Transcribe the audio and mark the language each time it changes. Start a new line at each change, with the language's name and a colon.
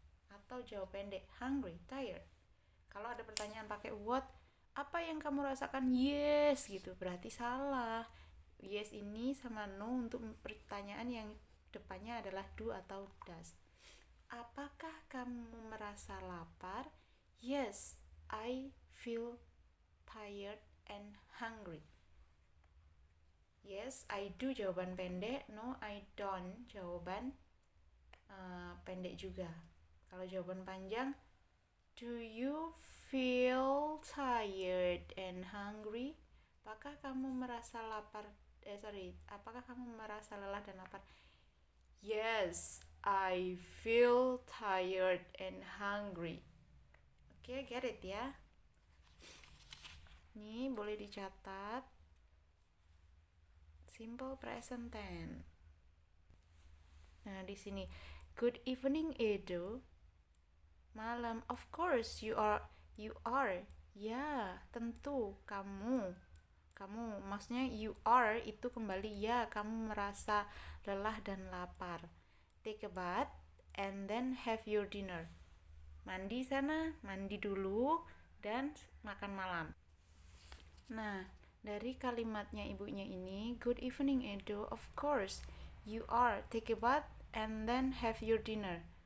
Indonesian: Atau jawab pendek, hungry, tired. Kalau ada pertanyaan pakai what, apa yang kamu rasakan? Yes gitu, berarti salah. Yes ini sama no untuk pertanyaan yang depannya adalah do atau does. Apakah kamu merasa lapar?
English: Yes, I feel tired and hungry. Yes, I do
Indonesian: jawaban pendek.
English: No, I don't
Indonesian: jawaban pendek juga. Kalau jawaban panjang,
English: do you feel tired and hungry?
Indonesian: Apakah kamu merasa lapar? Apakah kamu merasa lelah dan lapar?
English: Yes, I feel tired and hungry.
Indonesian: Oke,
English: get it
Indonesian: ya? Ini boleh dicatat.
English: Simple present tense.
Indonesian: Nah, di sini
English: good evening Edo.
Indonesian: Malam.
English: Of course you are.
Indonesian: Ya, tentu kamu maksudnya
English: you are
Indonesian: itu kembali ya, kamu merasa lelah dan lapar.
English: Take a bath and then have your dinner.
Indonesian: Mandi sana, mandi dulu dan makan malam. Nah, dari kalimatnya ibunya ini,
English: good evening Edo, of course you are. Take a bath and then have your dinner.